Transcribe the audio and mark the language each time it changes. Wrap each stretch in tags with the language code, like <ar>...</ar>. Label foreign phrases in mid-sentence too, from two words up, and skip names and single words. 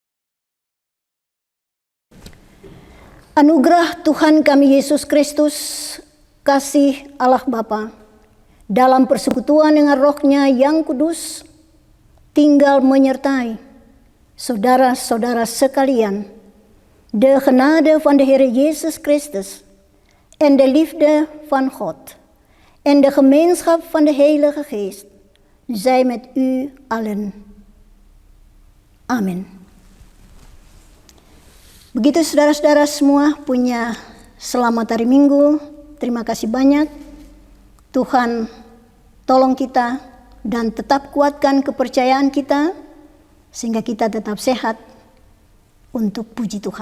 <id>Anugerah Tuhan kami Yesus Kristus, kasih Allah Bapa, dalam persekutuan dengan Roh-Nya yang kudus, tinggal menyertai saudara-saudara sekalian.</id> <nl>De genade van de Heer Jezus Christus en de liefde van God en de gemeenschap van de Heilige Geest zij met u allen.</nl> <id>Amin. Begitu saudara-saudara semua punya selamat hari Minggu. Terima kasih banyak. Tuhan tolong kita dan tetap kuatkan kepercayaan kita, sehingga kita tetap sehat untuk puji Tuhan.</id>